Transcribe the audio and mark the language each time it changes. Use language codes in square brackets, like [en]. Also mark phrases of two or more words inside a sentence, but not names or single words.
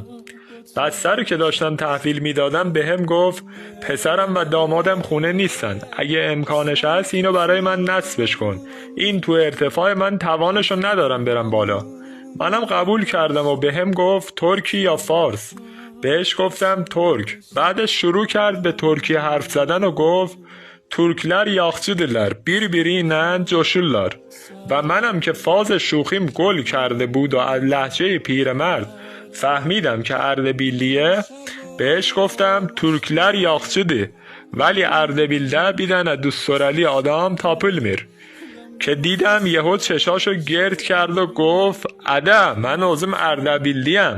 [fa] بسته رو که داشتم تحویل میدادم بهم گفت پسرم و دامادم خونه نیستن، اگه امکانش هست اینو برای من نصبش کن، این تو ارتفاع من توانشو ندارم برم بالا. منم قبول کردم و بهم گفت ترکی یا فارس. بهش گفتم ترک. بعدش شروع کرد به ترکی حرف زدن و گفت [az] Türkler yaxşıdırlar, birbiriyle coşurlar. [fa] و منم که فاز شوخیم گل کرده بود و از لهجه پیرمرد فهمیدم که اردبیلیه، بهش گفتم [az] Türkler yaxşıdır [fa] ولی [az] اردبیلده بیدن دوست سرالی آدم tapılmır. [fa] که دیدم یهو چشاشو گرد کرد و گفت [az] اده من اوزم اردبیلیم.